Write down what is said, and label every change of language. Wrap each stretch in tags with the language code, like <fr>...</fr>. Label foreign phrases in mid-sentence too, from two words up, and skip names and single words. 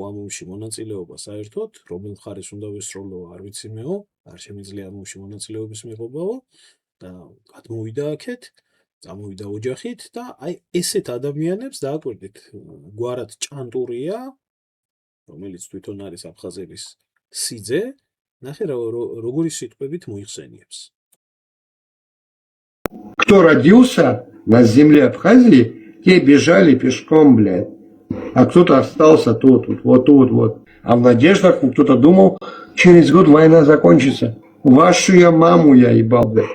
<ka>ამ ომში მონაწილეობა საერთოდ, რომელ მხარეს უნდა ვესროლო, არ ვიცი მეო, არ შემიძლია ამ ომში მონაწილეობის მიღებაო და გადმოვიდა აქეთ, წამოვიდა ოჯახით და აი ესეთ ადამიანებს დააკვირდით, გვარად ჭანტურია, რომელიც თვითონ არის აფხაზების სიძე, ნახე როგორი სიტყვებით მოიხსენიებს.</ka> <ru>Кто родился на земле Абхазии, те бежали пешком, блядь. А кто-то остался тут, вот. А в надеждах кто-то думал, через год война закончится. Вашу я маму я ебал, блядь.</ru>